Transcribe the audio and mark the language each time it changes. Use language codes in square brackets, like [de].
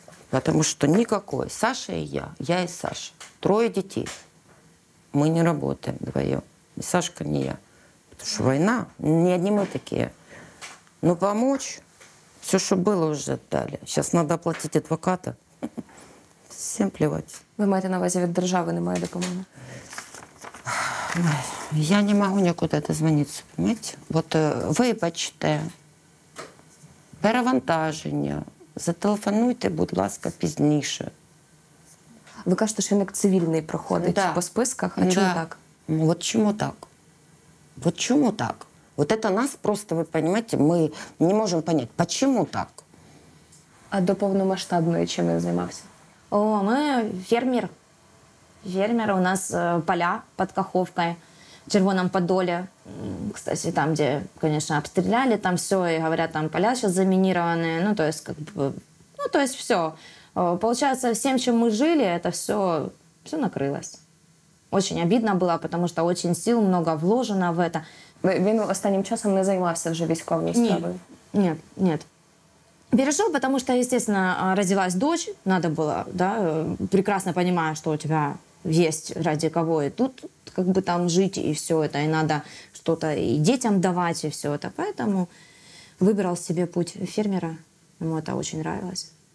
[ru] Потому что никакой. Саша и я и Саша. 3 детей. Мы не работаем вдвоем. Ни Сашка, ни я. Потому что война, не одни мы такие. Но помочь, все, что было, уже отдали. Сейчас надо оплатить адвоката. Всем плевать. [uk] Ви маєте на увазі, від держави немає допомоги? [ru] Я не могу никуда дозвониться, понимаете? Вот [uk] вибачте, перевантаження, зателефонуйте, будь ласка, пізніше. Ви кажете, що він як цивільний проходить по списках, а чому так? [ru] Вот чему так? Вот чему так? Вот это нас просто, вы понимаете, мы не можем понять, почему так? [uk] А до повномасштабної чим він займався? [ru] Мы фермер. Фермер, у нас поля под Каховкой, в Червоном Подоле. Кстати, там, где, конечно, обстреляли, там все, и говорят, там поля сейчас заминированные. Ну, то есть, все. Получается, всем, чем мы жили, это все накрылось. Очень обидно было, потому что очень сил много вложено в это. [uk] Він останнім часом не займався вже військовою справою? [ru] Нет. Перешел, потому что, естественно, родилась дочь, надо было, да, прекрасно понимая, что у тебя есть ради кого и тут как бы там жить, и все это, и надо что-то и детям давать, и все это. Поэтому выбрал себе путь фермера, ему это очень нравилось.